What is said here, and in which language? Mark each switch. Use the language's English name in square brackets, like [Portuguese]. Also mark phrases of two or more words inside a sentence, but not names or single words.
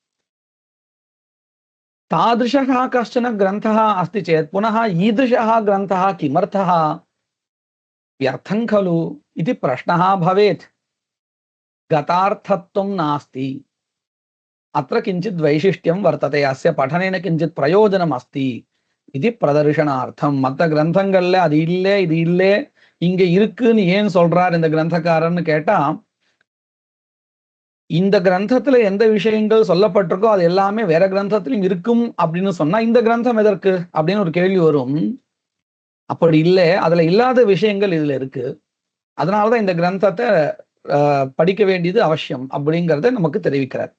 [Sanskrit] तादृशः कश्चन ग्रन्थः अस्ति चेत् पुनः ईदृशः ग्रन्थः किमर्थः व्यर्थं खलु इति प्रश्नः भवेत्. गतार्थत्वं नास्ति. अत्र किञ्चित् वैशिष्ट्यं वर्तते. अस्य पठनेन किञ्चित् प्रयोजनम् अस्ति इति प्रदर्शनार्थं. [Tamil] மற்ற கிரந்தங்கள்ல அது இல்லை இது இல்லை இங்க இருக்குன்னு ஏன் சொல்றார் இந்த கிரந்தக்காரன்னு கேட்டா, இந்த கிரந்தத்துல எந்த விஷயங்கள் சொல்லப்பட்டிருக்கோ அது எல்லாமே வேற கிரந்தத்திலும் இருக்கும் அப்படின்னு சொன்னா இந்த கிரந்தம் எதற்கு அப்படின்னு ஒரு கேள்வி வரும். அப்படி இல்லை, அதுல இல்லாத விஷயங்கள் இதுல இருக்கு, அதனாலதான் இந்த கிரந்தத்தை படிக்க வேண்டியது அவசியம் அப்படிங்கறத நமக்கு தெரிவிக்கிறார்.